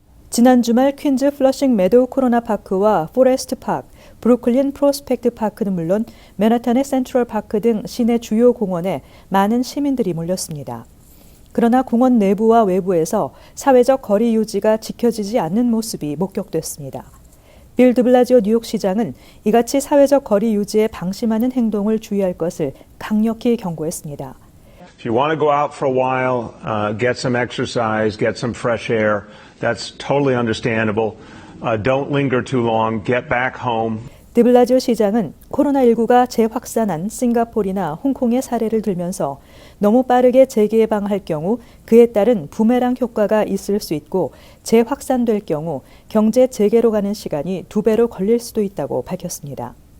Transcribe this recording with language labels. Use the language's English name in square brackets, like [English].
[Korean] 지난 주말 퀸즈 플러싱 메도우 코로나 파크와 포레스트 파크, 브루클린 프로스펙트 파크는 물론 맨하탄의 센트럴 파크 등 시내 주요 공원에 많은 시민들이 몰렸습니다. 그러나 공원 내부와 외부에서 사회적 거리 유지가 지켜지지 않는 모습이 목격됐습니다. 빌 드블라지오 뉴욕시장은 이같이 사회적 거리 유지에 방심하는 행동을 주의할 것을 강력히 경고했습니다. [English] If you want to go out for a while, get some exercise, get some fresh air, that's totally understandable. Don't linger too long, get back home. [Korean] 드블라지오 시장은 코로나19가 재확산한 싱가포르나 홍콩의 사례를 들면서 너무 빠르게 재개방할 경우 그에 따른 부메랑 효과가 있을 수 있고 재확산될 경우 경제 재개로 가는 시간이 2배로 걸릴 수도 있다고 밝혔습니다.